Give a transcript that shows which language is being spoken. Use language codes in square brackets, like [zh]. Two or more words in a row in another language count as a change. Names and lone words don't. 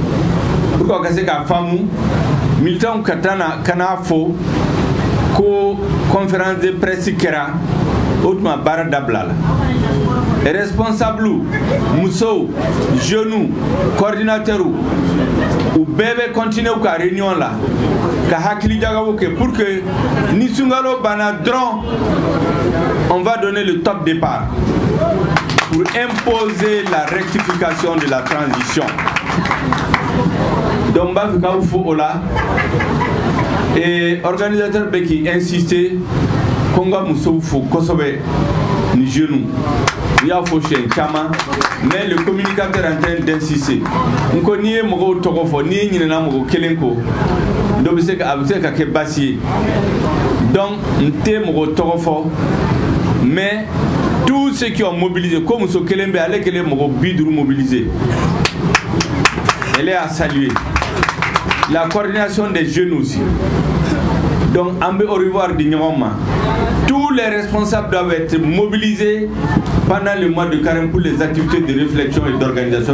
[fr] pour que [bm] ka se k'a faamu militants ka n'a fɔ ko [fr] conférence de presse [bm] kɛra o tuma baara dabila la responsable musow [fr] jeunes coordinateurs [bm] u bɛɛ bɛ continuer ka réunion la ka hakili jagaw kɛ [fr] pour que [bm] ni sunkalo banna dɔrɔn [fr] on va donner le top départ pour imposer la rectification de la transition. [bm] Donc b'a fɛ k'aw fo o la organisateur bɛ k'i insister ko n ka musow fo kosɛbɛ ni jeunes n y'a fɔ siɲɛ caman [fr] mais le communicateur est en train d'insister [bm] n ko n'i ye mɔgɔw tɔgɔ fɔ n'i ye ɲinɛna mɔgɔ kelen ko dɔ bɛ se ka kɛ baasi ye donc n tɛ mɔgɔ tɔgɔ fɔ [fr] mais tous ceux qui ont mobilisé [bm] ko muso kelen bɛ ale kelen mɔgɔ 50 [fr] mobilisé elle est à saluer la coordination des jeunes aussi donc on peut au revoir [bm] di ɲɔgɔn ma [fr] tous les responsables doivent être mobilisés pendant le mois de carême pour les activités de réflexion et d'organisation.